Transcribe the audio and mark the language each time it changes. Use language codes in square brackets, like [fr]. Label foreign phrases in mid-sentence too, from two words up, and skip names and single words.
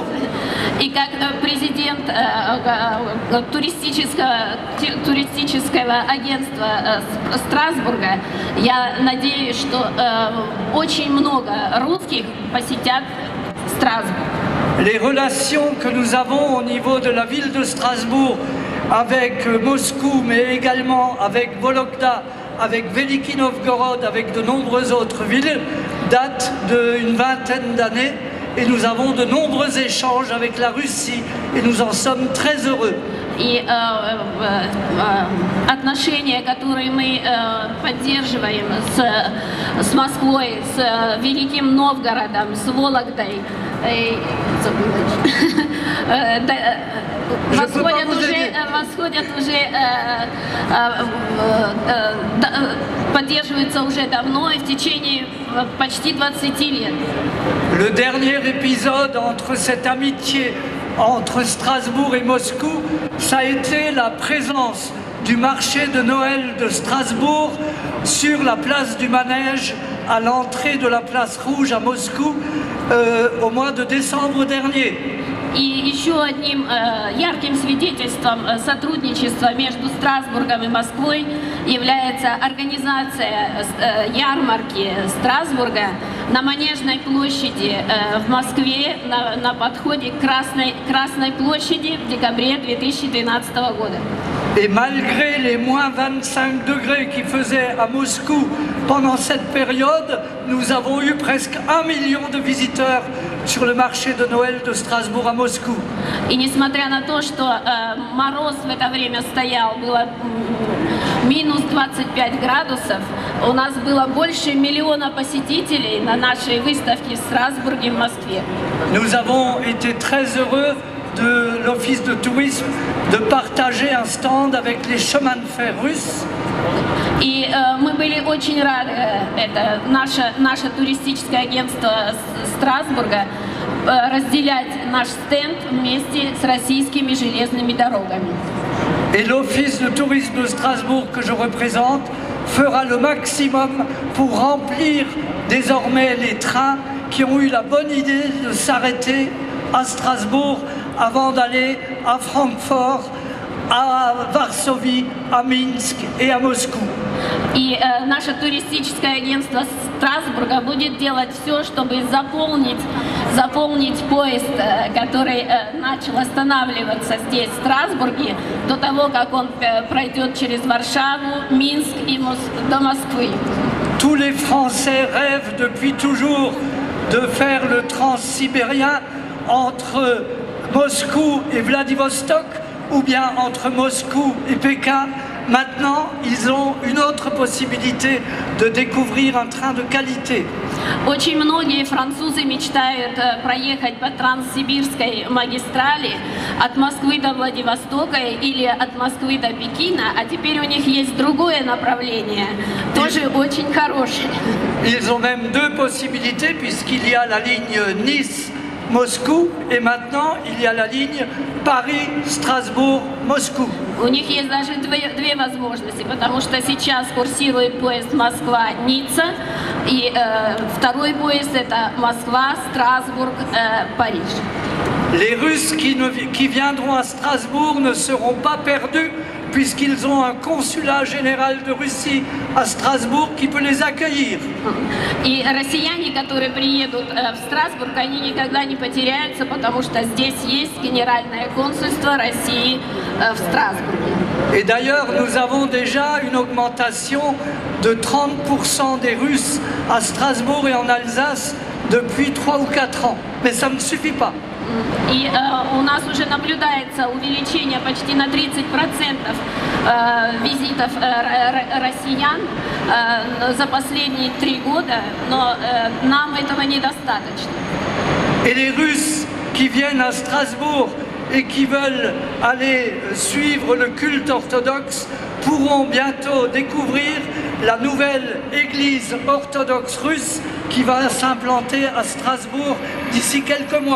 [ru] И как президент туристического агентства Страсбурга, я надеюсь, что очень много русских посетят Страсбург. [fr] Les relations que nous avons au niveau de la ville de Strasbourg avec Moscou, mais également avec Vologda, avec Veliki Novgorod, avec de nombreuses autres villes, datent d'une vingtaine d'années et nous avons de nombreux échanges avec la Russie et nous en sommes très heureux. [ru] И отношения, которые мы поддерживаем с Москвой, с Великим Новгородом, с Вологдой, поддерживаются уже давно и в течение почти 20 лет. [fr] Le dernier épisode entre cette amitié entre Strasbourg et Moscou, ça a été la présence du marché de Noël de Strasbourg sur la place du Manège à l'entrée de la place Rouge à Moscou au mois de décembre dernier. [ru] И еще одним ярким свидетельством сотрудничества между Страсбургом и Москвой является организация ярмарки Страсбурга на Манежной площади в Москве на подходе к Красной площади в декабре 2012 года. [fr] Et malgré les moins 25 degrés qui faisaient à Moscou pendant cette période, nous avons eu presque 1 million de visiteurs sur le marché de Noël de Strasbourg à Moscou. [ru] И несмотря на то, что мороз в это время стоял, было минус 25 градусов, у нас было больше 1 миллиона посетителей на нашей выставке в Страсбурге, в Москве. [fr] Nous avons été très heureux de l'Office de tourisme de partager un stand avec les chemins de fer russes. [ru] И мы были очень рады, это наше туристическое агентство Страсбурга, разделять наш стенд вместе с российскими железными дорогами. [fr] Et l'Office de tourisme de Strasbourg que je représente fera le maximum pour remplir désormais les trains qui ont eu la bonne idée de s'arrêter à Strasbourg avant d'aller à Francfort, à Varsovie, à Minsk et à Moscou. [ru] И наше туристическое агентство Страсбурга будет делать все, чтобы заполнить поезд, который начал останавливаться здесь, в Страсбурге, до того, как он пройдет через Варшаву, Минск и до Москвы. [fr] Tous les Français rêvent depuis toujours de faire le transsibérien entre Moscou et Vladivostok, ou bien entre Moscou et Pékin. Maintenant, ils ont une autre possibilité de découvrir un train de qualité. [ru] Очень многие французы мечтают проехать по Транссибирской магистрали от Москвы до Владивостока или от Москвы до Пекина, а теперь у них есть другое направление, тоже очень хорошее. [fr] Ils ont même deux possibilités puisqu'il y a la ligne Nice-Moscou et maintenant il y a la ligne Paris-Strasbourg-Moscou. [ru] У них есть даже две возможности, потому что сейчас курсирует поезд Москва-Ницца, и второй поезд это Москва-Страсбург-Париж. [fr] Les Russes qui viendront à Strasbourg ne seront pas perdus puisqu'ils ont un consulat général de Russie à Strasbourg qui peut les accueillir. [ru] И россияне, которые приедут в Страсбург, они никогда не потеряются, потому что здесь есть генеральное консульство России в Страсбурге. [fr] Et d'ailleurs, nous avons déjà une augmentation de 30% des Russes à Strasbourg et en Alsace depuis 3 ou 4 ans. Mais ça ne suffit pas. [ru] И у нас уже наблюдается увеличение почти на 30% визитов россиян за последние 3 года, но нам этого недостаточно. [fr] Et les Russes qui viennent à Strasbourg et qui veulent aller suivre le culte orthodoxe pourront bientôt découvrir la nouvelle église orthodoxe russe qui va s'implanter à Strasbourg d'ici quelques mois.